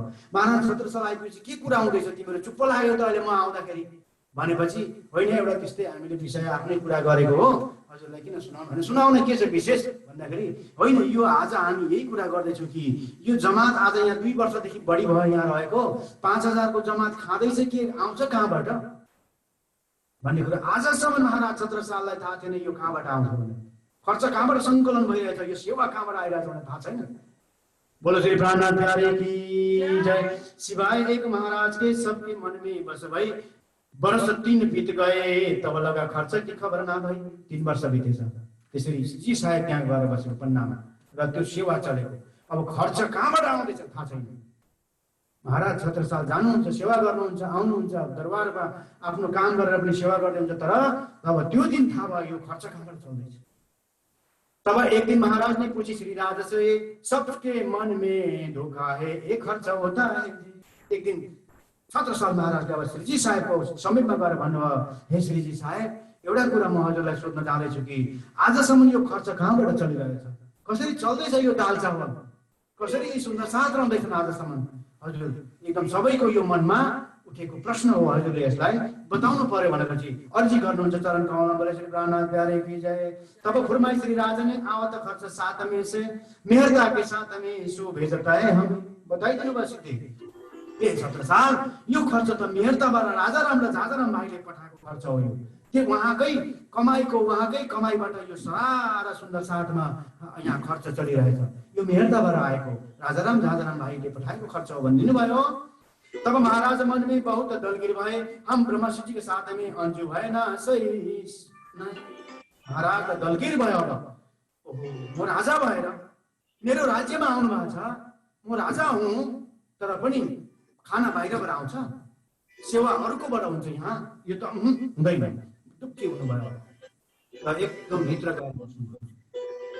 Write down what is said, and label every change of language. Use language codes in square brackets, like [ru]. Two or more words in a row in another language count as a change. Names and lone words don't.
[ne] महाराज छत्रसाल आइपुगेपछि के कुरा हुँदैछ तिम्रो, चुप्प लाग्यो त अहिले म आउँदाखेरि भनेपछि, होइन एउटा त्यस्तै हामीले विषय आफ्नै कुरा गरेको हो, हजुरलाई किन सुनाउनु भने, सुनाउने के छ विशेष भन्दाखेरि, होइन यो आज हामी यही कुरा गर्दैछौँ कि यो जमात आज यहाँ 2 वर्षदेखि बढी भयो यहाँ रहेको, 5000 को जमात खाँदैछ, के आउँछ कहाँबाट भन्ने कुरा आजसम्म महाराज छत्रसाललाई थाहा थिएन। यो कहाँबाट आउँछ भने, खर्च कहाँबाट सङ्कलन भइरहेछ, यो सेवा कहाँबाट आइरहेछ भने थाहा छैन। [hi] बोलो श्री प्राणनाथ प्यारे की जय। सिवाय एक महाराज के सबके मन में बस भई, वर्ष 3 बीत गए तब लगा खर्च की खबर ना भई। [ne] 3 वर्ष बितेछ। त्यसरी जी साहेब त्यहाँ गएर बसेको पन्नामा, र त्यो सेवा चलेको। अब खर्च कहाँबाट आउँदैछ थाहा छैन। महाराज छत्रसाल जानुहुन्छ, सेवा गर्नुहुन्छ, आउनुहुन्छ, दरबारमा आफ्नो काम गरेर पनि सेवा गर्दै हुन्छ, तर अब त्यो दिन थाहा भयो यो खर्च कहाँबाट चल्दैछ। [hi] तब एक दिन महाराज ने पूछी श्री राज से, सबके मन में धोखा है, एक खर्च होता है। [ne] एक दिन छत्रसाल महाराजले अब श्रीजी साहेबको समीपमा गएर भन्नुभयो, हे श्रीजी साहेब, एउटा कुरा म हजुरलाई सोध्न चाहदैछु कि आजसम्म यो खर्च कहाँबाट चलिरहेछ, कसरी चल्दैछ यो दाल चामल, कसरी यी सुन्दर साथ रहँदैछन् आजसम्म। हजुर एकदम सबैको यो मनमा उठेको प्रश्न हो, हजुरले यसलाई बताउनु पर्यो भनेपछि अर्जी गर्नुहुन्छ चरण कमलमा। [hi] बोले श्री प्राणनाथ प्यारे की जय। तब फरमाई श्री राजा ने, आवत खर्च साथ में से, मेहरता के साथ में सो भेजता है हम। [ne] बताइदिनु भयो सिधै, ए छत्रसाल, यो खर्च त मेहरताबाट राजाराम र झाजाराम भाइले पठाएको खर्च हो। यो के उहाँकै कमाईबाट यो सारा सुन्दर साथमा यहाँ खर्च चलिरहेछ, यो मेहरताबाट आएको राजाराम झाजाराम भाइले पठाएको खर्च हो भनिदिनु भयो। [hi] तब महाराज मन में बहुत दलगिर भए, हम ब्रह्मर्षि जी के साथ में अंजू भए ना सही। [ne] महाराज दलगिर भयो। ओहो, म राजा भएर मेरो राज्यमा आउनु भएको छ, म राजा हुँ, तर पनि खाना बाहिरबाट आउँछ, सेवा अरूकोबाट हुन्छ, यहाँ यो त हुँदैन, दुःखी हुनुभयो। र एकदम भित्र गएर बस्नु।